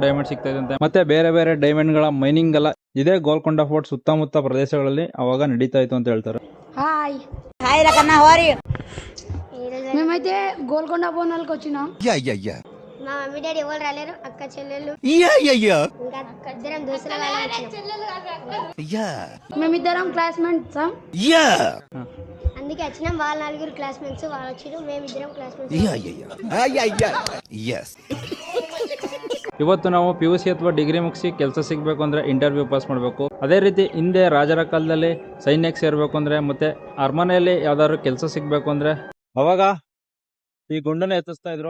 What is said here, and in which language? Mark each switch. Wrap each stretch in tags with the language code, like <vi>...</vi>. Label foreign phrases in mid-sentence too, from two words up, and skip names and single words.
<kn>ಡೈಮಂಡ್ ಸಿಗ್ತಾ ಇದೆ ಮತ್ತೆ ಬೇರೆ ಬೇರೆ ಡೈಮಂಡ್ ಗಳ ಮೈನಿಂಗ್ ಎಲ್ಲ ಇದೇ ಗೋಲ್ಕೊಂಡ ಫೋರ್ಟ್ ಸುತ್ತಮುತ್ತ ಪ್ರದೇಶಗಳಲ್ಲಿ అವಾಗ ನಡೀತಾ ಇತ್ತು ಅಂತ ಹೇಳ್ತಾರೆ.</kn> <te>హాయ్ హాయ్ రకన్న</te> <en>how are you?</en> <te>మేమైతే గోల్కొండ బోనాలకు వచ్చినాం. మా</te> <en>mummy daddy</en> <te>ఎవరు రాలేరు, అక్క చెల్లెళ్ళు ఇంకా ఇద్దరం దోస్తుల మేమిద్దరం క్లాస్మేట్స్. అందుకే వచ్చినాం. వాళ్ళ 4 క్లాస్మేట్స్, వాళ్ళు వచ్చారు, మేమిద్దరం క్లాస్మేట్స్.</te> <kn>ಇವತ್ತು ನಾವು PUC ಅಥವಾ ಡಿಗ್ರಿ ಮುಗಿಸಿ ಕೆಲಸ ಸಿಗಬೇಕು ಅಂದರೆ ಇಂಟರ್ವ್ಯೂ ಪಾಸ್ ಮಾಡಬೇಕು. ಅದೇ ರೀತಿ ಹಿಂದೆ ರಾಜರ ಕಾಲದಲ್ಲಿ ಸೈನ್ಯಕ್ಕೆ ಸೇರಬೇಕು ಅಂದರೆ ಮತ್ತೆ ಅರಮನೆಯಲ್ಲಿ ಯಾವ್ದಾದ್ರು ಕೆಲಸ ಸಿಗಬೇಕು ಅಂದರೆ ಅವಾಗ ಈ ಗುಂಡನ್ನ ಎತ್ತಿಸ್ತಾ ಇದ್ರು.</kn>